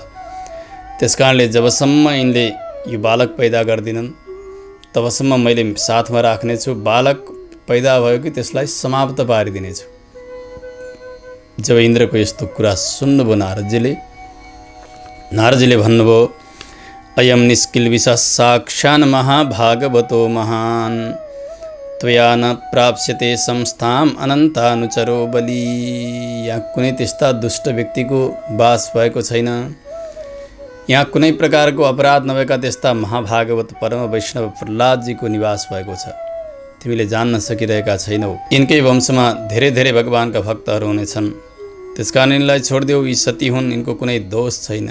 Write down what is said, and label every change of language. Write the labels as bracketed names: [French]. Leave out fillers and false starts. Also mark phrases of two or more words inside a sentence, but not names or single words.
[Nepali] त्यसकारणले जबसम्म यिनले यो बालक पैदा गर्दिनन् तबसम्म मैले साथमा राख्नेछु। बालक पैदा भयो कि त्यसलाई समाप्त पारिदिनेछु। जब इन्द्रको यस्तो कुरा सुन्नुभयो नारदजीले भन्नुभयो, [Sanskrit] अयम निष्किल्बिषः साक्षान् महाभागवतो महान् त्वया न प्राप्स्यते संस्थाम अनन्तानुचरो बलि। [Nepali] यहाँ कुनै त्यस्ता दुष्ट व्यक्तिको वास भएको छैन, यहाँ कुनै प्रकारको अपराध नभएका त्यस्ता महाभागवत परम वैष्णव प्रहलादजीको निवास भएको छ। तिमीले जान्न सकिरहेका छैनौ। यिनकै वंशमा धेरै धेरै भगवानका भक्तहरू हुनेछन्, त्यसकारण यिनलाई छोडिदेऊ, यी सती हुन्, यिनको कुनै दोष छैन।